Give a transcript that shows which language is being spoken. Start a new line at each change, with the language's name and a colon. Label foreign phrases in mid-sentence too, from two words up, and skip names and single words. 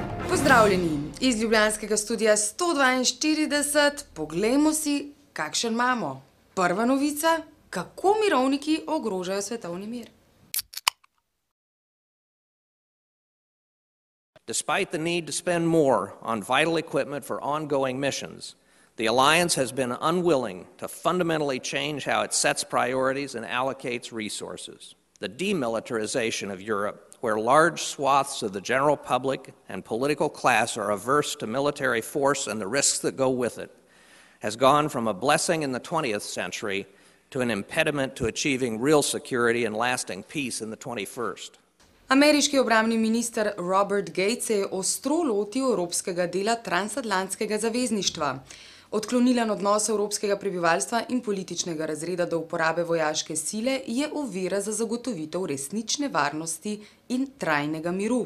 Slovenian: Pozdravljeni iz ljubljanskega studia 142. Poglejmo si, kakšen imamo. Prva novica, kako mirovniki ogrožajo svetovni mir.
English: Despite the need to spend more on vital equipment for ongoing missions, the alliance has been unwilling to fundamentally change how it sets priorities and allocates resources. The demilitarization of Europe, where large swaths of the general public and political class are averse to military force and the risks that go with it, has gone from a blessing in the 20th century to an impediment to achieving real security and lasting peace in the 21st.
Slovenian: Ameriški obrambni minister Robert Gates se je ostro lotil evropskega dela transatlantskega zavezništva. Odklonilen odnos evropskega prebivalstva in političnega razreda do uporabe vojaške sile je ovira za zagotovitev resnične varnosti in trajnega miru.